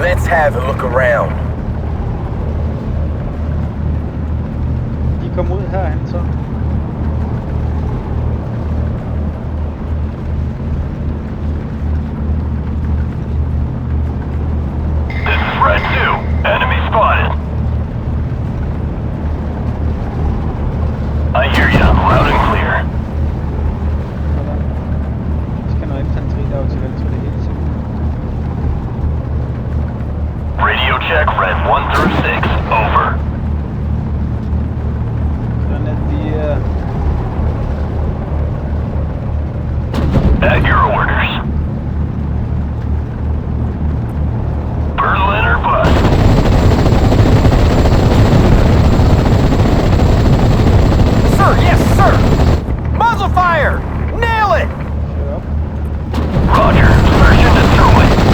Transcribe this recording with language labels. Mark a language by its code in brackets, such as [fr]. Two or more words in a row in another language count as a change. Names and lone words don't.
[en] have a look around. [da] De kommer ud herhen så. [en] This is Red 2. Enemy spotted. I hear you loud and clear. [da] Sådan. Skal noget infanteri derovre til venstre, det er helt sikkert. [en] Radio check Red 1 through 6. Over. [da] Sådan at de [en] At your orders. Berlin or bust. Sir, yes, sir! Muzzle fire! Nail it! shut up. Roger. Search and destroy.